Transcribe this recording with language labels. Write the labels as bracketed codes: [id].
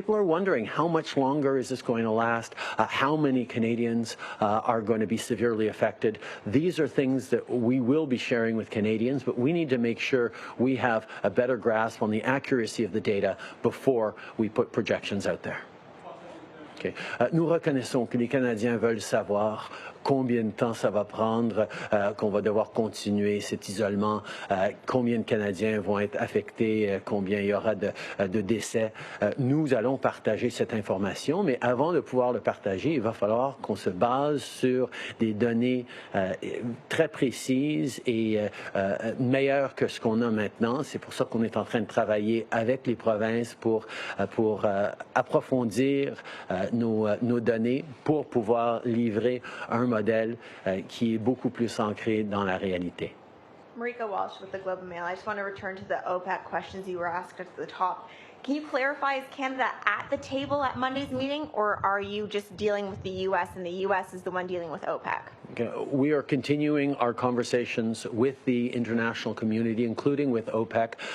[en] People are wondering, how much longer is this going to last? How many Canadians are going to be severely affected? These are things that we will be sharing with Canadians, but we need to make sure we have a better grasp on the accuracy of the data before we put projections out there. Okay. [fr] Nous reconnaissons que les Canadiens veulent savoir combien de temps ça va prendre, qu'on va devoir continuer cet isolement, combien de Canadiens vont être affectés, combien il y aura de décès. Nous allons partager cette information, mais avant de pouvoir le partager, il va falloir qu'on se base sur des données très précises et meilleures que ce qu'on a maintenant. C'est pour ça qu'on est en train de travailler avec les provinces pour approfondir nos données pour pouvoir livrer un modèle qui est beaucoup plus ancré dans la réalité. [en] Marika Walsh with the Globe and Mail. I just want to return to the OPEC questions you were asked at the top. Can you clarify, is Canada at the table at Monday's meeting, or are you just dealing with the U.S. and the U.S. is the one dealing with OPEC? We are continuing our conversations with the international community, including with OPEC.